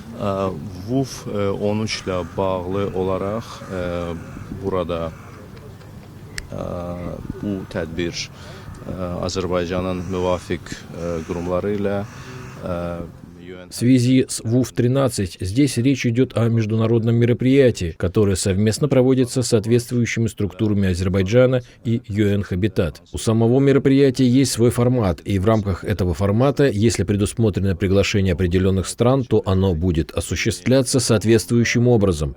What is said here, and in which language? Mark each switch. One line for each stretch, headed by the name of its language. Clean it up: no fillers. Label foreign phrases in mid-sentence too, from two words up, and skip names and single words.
Azerbaijani: WUF 13 ilə bağlı olaraq burada bu tədbir Azərbaycanın müvafiq qurumları ilə
Russian: В связи с ВУФ-13 здесь речь идет о международном мероприятии, которое совместно проводится соответствующими структурами Азербайджана и UN Habitat. У самого мероприятия есть свой формат, и в рамках этого формата, если предусмотрено приглашение определенных стран, то оно будет осуществляться соответствующим образом.